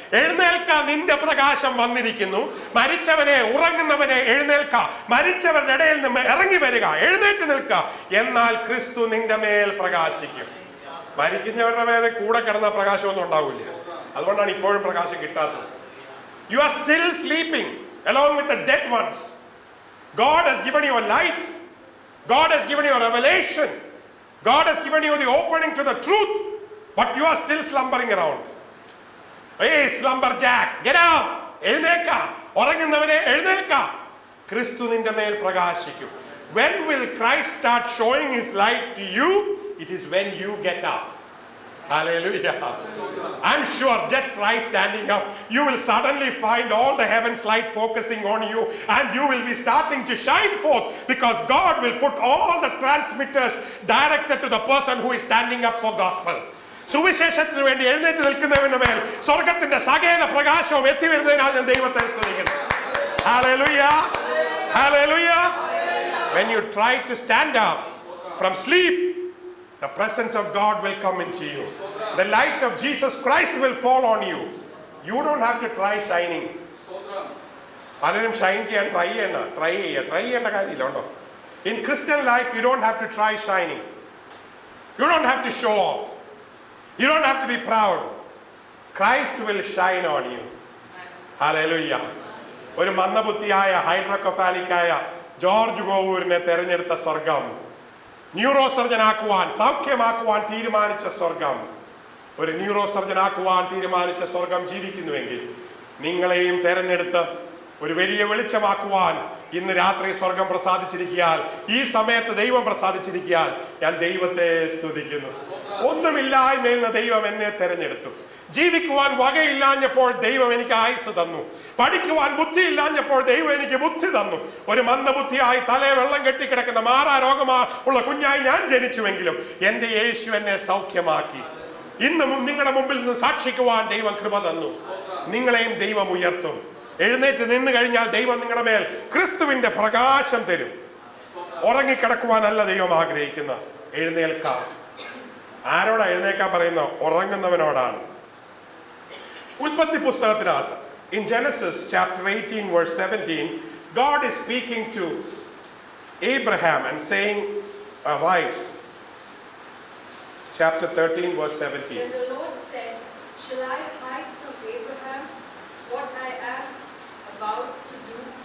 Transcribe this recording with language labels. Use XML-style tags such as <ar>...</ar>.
<ml>എഴുന്നേൽക്കാം, നിന്റെ പ്രകാശം വന്നിരിക്കുന്നു. മരിച്ചവനെ ഉറങ്ങുന്നവനെ എഴുന്നേൽക്കാം. മരിച്ചവരുടെ ഇടയിൽ നിന്ന് ഇറങ്ങി വരിക, എഴുന്നേറ്റ് നിൽക്കുക. എന്നാൽ ക്രിസ്തു നിന്റെ മേൽ പ്രകാശിക്കും. മരിക്കുന്നവരുടെ മേലെ കൂടെ കിടന്ന പ്രകാശമൊന്നും ഉണ്ടാവില്ല. അതുകൊണ്ടാണ് ഇപ്പോഴും പ്രകാശം കിട്ടാത്തത്.</ml> <en>You are still sleeping along with the dead ones. God has given you a light. God has given you a revelation. God has given you the opening to the truth. But you are still slumbering around. Hey, slumberjack, get up.</en> <ml>എഴുന്നേൽക്ക. ഉറങ്ങുന്നവനെ എഴുന്നേൽക്ക. ക്രിസ്തു നിന്റെ മേൽ പ്രകാശിക്കും.</ml> <en>When will Christ start showing his light to you? It is when you get up. Hallelujah. I'm sure just try standing up. You will suddenly find all the heaven's light focusing on you, and you will be starting to shine forth, because God will put all the transmitters directed to the person who is standing up for gospel.</en> <ml>സുവിശേഷത്തിന് വേണ്ടി എഴുന്നേറ്റ് നിൽക്കുന്നവന്റെ മേൽ സ്വർഗത്തിന്റെ സകല പ്രകാശവും എത്തി വരുന്നതിനാൽ ഞാൻ ദൈവത്തെ സ്തുതിക്കുന്നു.</ml> <en>Hallelujah. Hallelujah. When you try to stand up from sleep, the presence of God will come into you. The light of Jesus Christ will fall on you. You don't have to try shining.</en> <ml>പലരും ഷൈൻ ചെയ്യാൻ try ചെയ്യേണ്ട കാര്യമില്ല ഉണ്ടോ?</ml> <en>In Christian life, you don't have to try shining. You don't have to show off. You don't have to be proud. Christ will shine on you. Hallelujah.</en> <ml>ഒരു മന്ദബുദ്ധിയായ ഹൈഡ്രോകഫാലിക്കായ George ഗോവൂരിനെ തെരഞ്ഞെടുത്ത സ്വർഗം, neuro surgeon ആക്കുവാൻ, സൗഖ്യമാക്കുവാൻ തീരുമാനിച്ച സ്വർഗം, ഒരു neuro surgeon ആക്കുവാൻ തീരുമാനിച്ച സ്വർഗം ജീവിക്കുന്നുവെങ്കിൽ നിങ്ങളെയും തെരഞ്ഞെടുത്ത് ഒരു വലിയ വെളിച്ചമാക്കുവാൻ ഇന്ന് രാത്രി സ്വർഗം പ്രസാദിച്ചിരിക്കാൻ, ഈ സമയത്ത് ദൈവം പ്രസാദിച്ചിരിക്കാൻ ഞാൻ ദൈവത്തെ സ്തുതിക്കുന്നു. ഒന്നുമില്ലായ്മയിൽ നിന്ന് ദൈവം എന്നെ തെരഞ്ഞെടുത്തു. ജീവിക്കുവാൻ വകയില്ലാഞ്ഞപ്പോൾ ദൈവം എനിക്ക് ആയുസ് തന്നു. പഠിക്കുവാൻ ബുദ്ധിയില്ലാഞ്ഞപ്പോൾ ദൈവം എനിക്ക് ബുദ്ധി തന്നു. ഒരു മന്ദബുദ്ധിയായി തലേ വെള്ളം കെട്ടിക്കിടക്കുന്ന മാറാ രോഗമുള്ള കുഞ്ഞായി ഞാൻ ജനിച്ചുവെങ്കിലും എന്റെ യേശു എന്നെ സൗഖ്യമാക്കി. ഇന്നും നിങ്ങളുടെ മുമ്പിൽ നിന്ന് സാക്ഷിക്കുവാൻ ദൈവം കൃപ തന്നു. നിങ്ങളെയും ദൈവം ഉയർത്തും. എഴുന്നേറ്റ് നിന്ന് കഴിഞ്ഞാൽ ദൈവം നിങ്ങളുടെ മേൽ ക്രിസ്തുവിന്റെ പ്രകാശം തരും. ഉറങ്ങിക്കിടക്കുവാനല്ല ദൈവം ആഗ്രഹിക്കുന്ന, എഴുന്നേൽക്കാം. ആരോടാ എഴുന്നേൽക്കാൻ പറയുന്ന? ഉറങ്ങുന്നവനോടാണ്. ഉൽപ്പത്തി പുസ്തകത്തിനകത്ത്</ml> <en>in Genesis chapter 18 verse 17, God is speaking to Abraham and saying, arise. Chapter 13 verse 17. Then the Lord said, shall I hide from Abraham what I am about to do?</en>